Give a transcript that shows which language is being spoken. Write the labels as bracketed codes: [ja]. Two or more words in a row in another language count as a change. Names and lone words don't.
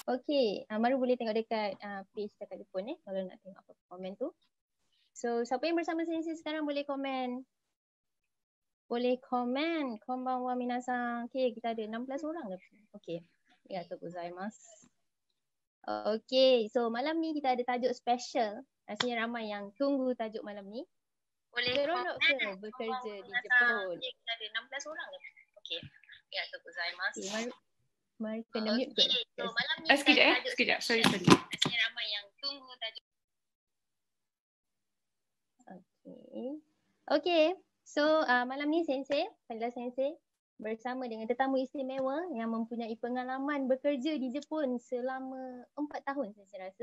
[ms] Okay, Maru boleh tengok dekat page dekat telefon kalau nak tengok apa komen tu. So siapa yang bersama Sensei sekarang boleh komen. Boleh komen. [ja] Konbanwa minasan. [ms] Okay, kita ada 16 orang dah. Okay. [ja] Arigatou gozaimasu. [ms] Okay, so malam ni kita ada tajuk special. Rasanya ramai yang tunggu tajuk malam ni. Boleh Seronok ke bekerja di Jepun? Okay, kita ada 16 orang dah. Okay. [ja] Arigatou gozaimasu. [ms] Okay, Mari kena mute ke? So malam ni sekejap. Sorry. Rasanya ramai yang tunggu tajuk. Okay. So malam ni Sensei, Fadila Sensei bersama dengan tetamu istimewa yang mempunyai pengalaman bekerja di Jepun selama 4 tahun saya rasa.